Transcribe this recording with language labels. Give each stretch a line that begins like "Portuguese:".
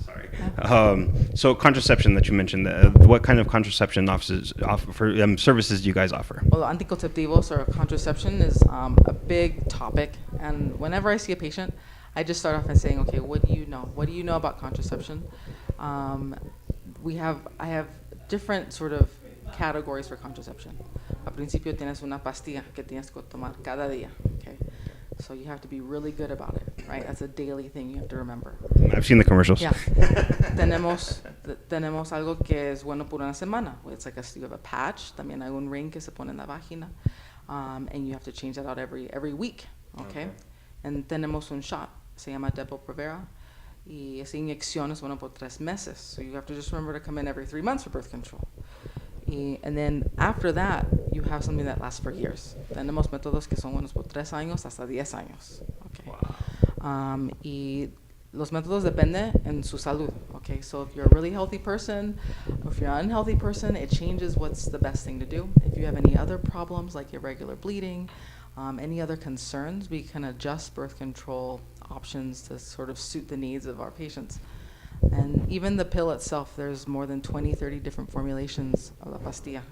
English: Sorry. So contraception that you mentioned. What kind of contraception services do you guys offer? Well, anticonceptivos or contraception is a big topic, and whenever I see a patient, I just start off by saying, okay, what do you know? What do you know about contraception? I have different sort of categories for contraception.
Spanish: Al principio tienes una pastilla que tienes que tomar cada día, okay?
English: So you have to be really good about it, right? That's a daily thing you have to remember. I've seen the commercials. Yeah.
Spanish: tenemos algo que es bueno por una semana.
English: It's like you have a patch.
Spanish: También hay un ring que se pone en la vagina,
English: and you have to change that out every week,
Spanish: okay? And tenemos un shot. Se llama Depo-Provera. Y esa inyección es bueno por 3 meses.
English: So you have to just remember to come in every 3 months for birth control. And then after that, you have something that lasts for years.
Spanish: Tenemos métodos que son buenos por 3 años hasta 10 años.
English: Okay. Wow.
Spanish: Y los métodos dependen en su salud.
English: Okay, so if you're a really healthy person, or if you're an unhealthy person, it changes what's the best thing to do. If you have any other problems like irregular bleeding, any other concerns, we can adjust birth control options to sort of suit the needs of our patients. And even the pill itself, there's more than 20, 30 different formulations of
Spanish: la pastilla.